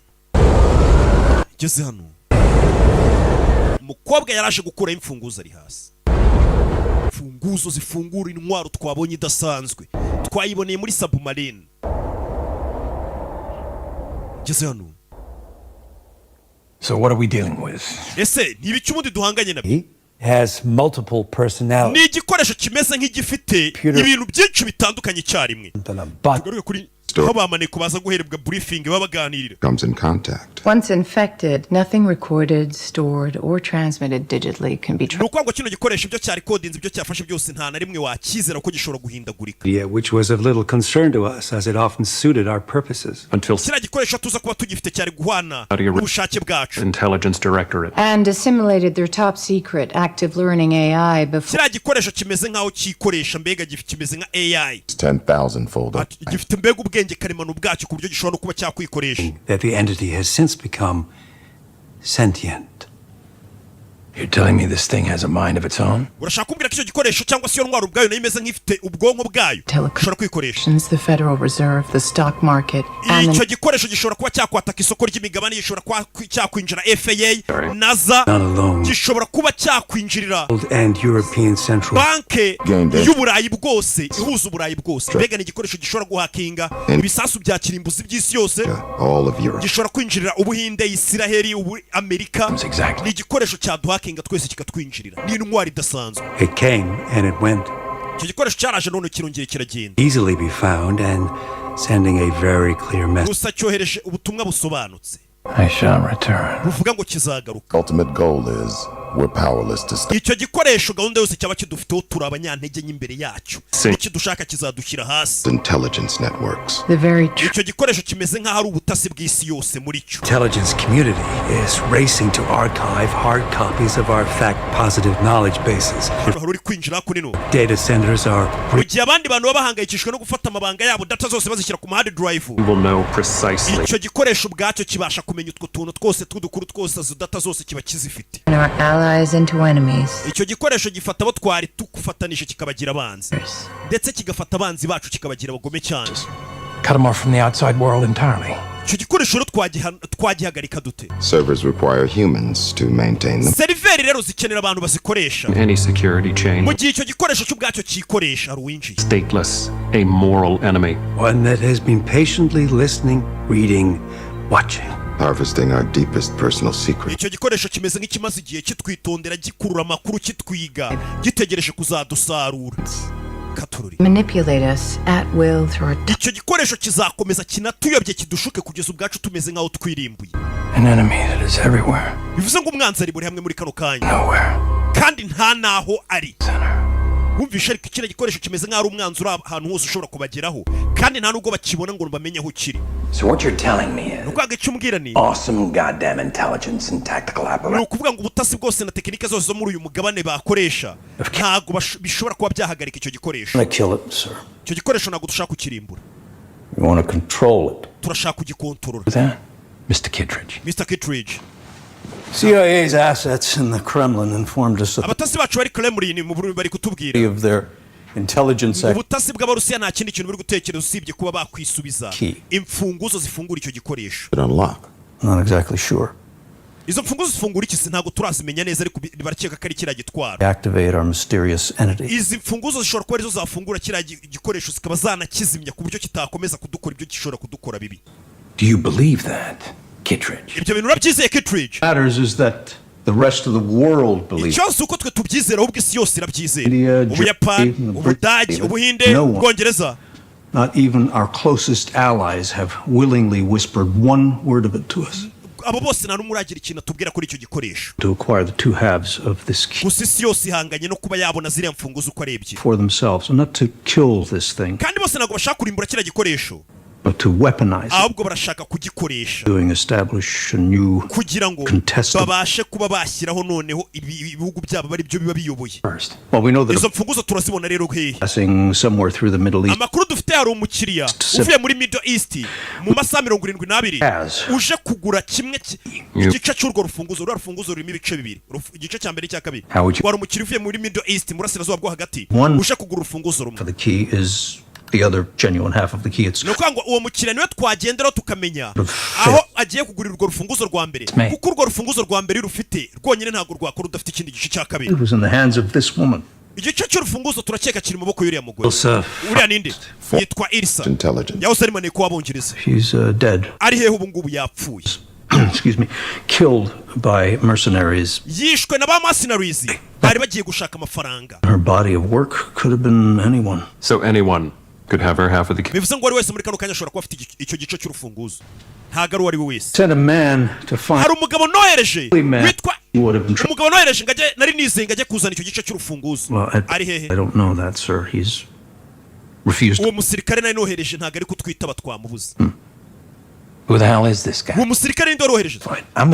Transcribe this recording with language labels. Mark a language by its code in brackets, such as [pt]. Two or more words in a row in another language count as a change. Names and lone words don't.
[rw] Ngeze hano umukobwa yaraje gukura imfunguzo ari hasi, imfunguzo zifungura intwaro twabonye idasanzwe, twayiboneye muri submarine. Ngeze hano, [en] so what are we dealing with? [rw] ese nibiki umundi duhanganye nabyo? [en] Has multiple personalities. [rw] Ni igikoresho kimeze nk'igifite ibintu byinshi bitandukanye icyarimwe. Tugaruke kuri aho bamaneko baza guherebwa briefing babaganirira. [en] Comes in contact. Once infected, nothing recorded, stored, or transmitted digitally can be traced. [rw] Nuko ngo kino gikoresho ibyo cya recordings ibyo cyafashe byose nta na rimwe wakizera ko gishobora guhindagurika. [en] Yeah, which was of little concern to us as it often suited our purposes. Until [rw] kiriya gikoresho tuza kuba tugifite cyari guhana ubushake bwacu. [en] Intelligence Directorate. And assimilated their top secret active learning AI before. [rw] Kiriya gikoresho kimeze nkaho kikoresha mbega kimeze nka AI. [en] 10,000 fold. [rw] Gifite mbega ubwenge karemano bwacyo ku buryo gishobora no kuba cyakwikoresha. [en] That the entity has since become sentient. You're telling me this thing has a mind of its own? [rw] Urashaka kumbwira ko icyo gikoresho cyangwa se iyo ntwaro ubwayo nayo imeze nk'ifite ubwonko bwayo gishobora kwikoresha? [en] The Federal Reserve, the stock market, and [rw] icyo gikoresho gishobora kuba cyakwataka isoko ry'imigabane, gishobora kuba cyakwinjira FAA, NASA, gishobora kuba cyakwinjirira banke y'Uburayi bwose, ihuza Uburayi bwose. Mbega ni igikoresho gishobora guhakinga ibisasu bya kirimbuzi by'isi yose, gishobora kwinjirira Ubuhinde, Isiraheli, Amerika. Ni igikoresho cyaduhakinga twese kikatwinjirira, ni intwari idasanzwe. [en] It came and it went. [rw] Icyo gikoresho cyaraje none kirongera kiragenda. [en] Easily be found and sending a very clear message. [rw] Gusa cyohereje ubutumwa busobanutse. [en] I shall return. [rw] Buvuga ngo kizagaruka. [en] Ultimate goal is we're powerless to stop. [rw] Icyo gikoresho gahunda yose cyaba kidufiteho turi abanyantege n'imbere yacyo. Iki dushaka kizadushyira hasi. [en] Intelligence networks. [rw] Icyo gikoresho kimeze nk'aho ari ubutasi bw'isi yose muri cyo. [en] Intelligence community is racing to archive hard copies of our fact-positive knowledge bases. [rw] Uri kwinjira kunino. [en] Data centers are. [rw] Mu gihe abandi bantu babahangayikishijwe no gufata amabanga yabo, data zose bazishyira ku [en] hard drive. We will know precisely. [rw] Icyo gikoresho ubwacyo kibasha kumenya utwo tuntu twose tw'udukuru twose, izo data zose kiba kizifite. [en] Allies into enemies. [rw] Icyo gikoresho gifata abo twari tukufatanije kikabagira abanzi, ndetse kigafata abanzi bacu kikabagira abagome cyane. [en] Cut them off from the outside world entirely. [rw] Icyo gikoresho twagihagarika dute? [en] Servers require humans to maintain them. [rw] Seriveri rero zikenera abantu bazikoresha. [en] Any security chain. [rw] Mu gihe icyo gikoresho cy'ubwacyo cyikoresha ari uwinjiye. [en] Stateless, a moral enemy. One that has been patiently listening, reading, watching. Harvesting our deepest personal secrets. [rw] Icyo gikoresho kimeze nk'ikimaze igihe kitwitondera, gikurura amakuru, kitwiga, gitegereje kuzadusarura. Katururi. [en] Manipulate us at will through our. [rw] Icyo gikoresho kizakomeza kinatuyobye kidushuke kugeza ubwacu tumeze nk'aho twirimbuye. [en] An enemy that is everywhere. [rw] Bivuze ngo umwanzi ari buri hamwe muri kano kanya. [en] Nowhere. [rw] Kandi nta naho ari. Wumvishe ariko kino gikoresho kimeze nk'aho ari umwanzi uri ahantu hose ushobora kubageraho, kandi nta nubwo bakibona ngo bamenye aho kiri. [en] So what you're telling me is [rw] Nuko agacyumbwira ni [en] awesome goddamn intelligence and tactical apparatus. [rw] Nukuvuga ngo ubutasi bwose na tekinike zose zo muri uyu mugabane bakoresha ntago bishobora kuba byahagarika icyo gikoresho. [en] Kill it, sir. [rw] Icyo gikoresho ntago dushaka kukirimbura. [en] We want to control it. [rw] Turashaka kugikontorora. [en] Mr. Kittredge. Mr. Kittredge. CIA's assets in the Kremlin informed us of [rw] abatasi bacu bari Kremlin mu Burundi bari kutubwira [en] of their intelligence [rw] ubutasi bw'Abarusiya nta kindi kintu buri gutekereza usibye kuba bakwisubiza imfunguzo zifungura icyo gikoresho. [en] Not exactly sure. [rw] Izo mfunguzo zifungura iki ntago turazimenya neza, ariko barakeka ko ari kiriya gitwaro. [en] Activate our mysterious entity. [rw] Izi mfunguzo zishobora kuba arizo zafungura kiriya gikoresho zikaba zanakizimya ku buryo kitakomeza kudukora ibyo gishobora kudukora bibi. [en] Do you believe that? Kittredge. [rw] ibyo bintu urabyizeye Kittredge? [en] Matters is that the rest of the world believes. [rw] ikibazo uko twe tubyizera ahubwo isi yose irabyizera. [en] India, [rw] Ubuyapani, [en] Germany, [rw] Ubudage, [en] Britain, [rw] Ubuhinde, [en] no one. [rw] Ubwongereza. [en] Not even our closest allies have willingly whispered one word of it to us. [rw] abo bose nta n'umwe uragira ikintu atubwira kuri icyo gikoresho. [en] To acquire the two halves of this key [rw] gusa isi yose ihanganye no kuba yabona ziriya mfunguzo uko ari ebyiri. [en] for themselves, and not to kill this thing, [rw] kandi bose ntabwo bashaka kurimbura kiriya gikoresho, [en] but to weaponize it, [rw] ahubwo barashaka kugikoresha [en] doing establish a new [rw] kugira ngo [en] contested. [rw] babashe kuba bashyiraho noneho ibihugu byabo bari byo biba biyoboye. [en] Well, we know that [rw] izo mfunguzo turazibona rero hehe. [en] passing somewhere through the Middle East [rw] amakuru dufite hari umukiriya uvuye muri Middle East mu masaha 72 uje kugura kimwe igice cy'urwo rufunguzo. Urwo rufunguzo rurimo ibice bibiri, igice cya mbere n'icya kabiri. wari umukiriya uvuye muri Middle East mu burasirazuba bwo hagati uje kugura urufunguzo rumwe. [en] the key is the other genuine half of the key. It's [rw] no kwangwa uwo mukiriya niwe twagenderaho tukamenya aho agiye kugurira urwo rufunguzo rwa mbere, kuko urwo rufunguzo rwa mbere rufite rwonyine ntabwo rwakora udafite ikindi gice cya kabiri. [en] It was in the hands of this woman. [rw] igice cy'urufunguzo turakeka kiri mu maboko y'uriya mugore. uriya ninde? yitwa Ilsa. yahoze ari maneko w'abongereza. [en] She's dead. [rw] ari hehe ubu ngubu? yapfuye. [en] Excuse me, killed by mercenaries. [rw] yishwe na ba mercenaries bari bagiye gushaka amafaranga. [en] Her body of work could have been anyone. So anyone could have her half of the key. [rw] bivuze ngo wari wese muri kano kanya ashobora kuba afite icyo gice cy'urufunguzo, ntabwo ari uwo ari we wese. [en] Sent a man to find. [rw] hari umugabo nohereje witwa umugabo nohereje ngo ajye, nari nizeye ngo ajye kuzana icyo gice cy'urufunguzo. ari hehe? [en] I don't know that, sir. He's refused. [rw] uwo musirikare nari nohereje ntabwo ari kutwitaba, twamubuze. [en] Who the hell is this guy? [rw] uwo musirikare ninde warohereje? [en] I'm